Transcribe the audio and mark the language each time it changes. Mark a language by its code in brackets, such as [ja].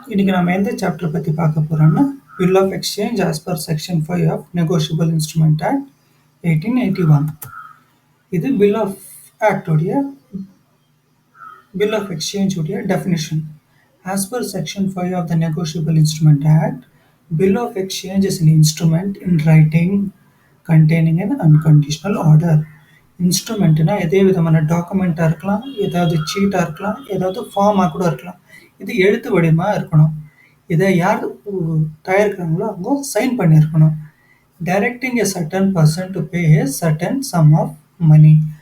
[ta] இன்னைக்கு நம்ம எந்த சாப்டர் பத்தி பார்க்க போறோம்னா bill of exchange as per section 5 of negotiable instrument act 1881. இது பில் ஆஃப் ஆக்ட் உடைய பில் ஆஃப் எக்ஸ்சேஞ்ச் உடைய definition. [en] As per section 5 of the Negotiable Instrument Act, bill of exchange is an instrument in writing containing an unconditional order. [ta] இன்ஸ்ட்ருமெண்ட்னா எதே விதமான டாக்குமெண்ட்டாக இருக்கலாம், ஏதாவது சீட்டாக இருக்கலாம், ஏதாவது ஃபார்மாக கூட இருக்கலாம். இது எழுத்து வடிவமாக இருக்கணும். இதை யார் தயாரிக்கிறாங்களோ அவங்க சைன் பண்ணியிருக்கணும். [en] Directing a certain person to pay a certain sum of money.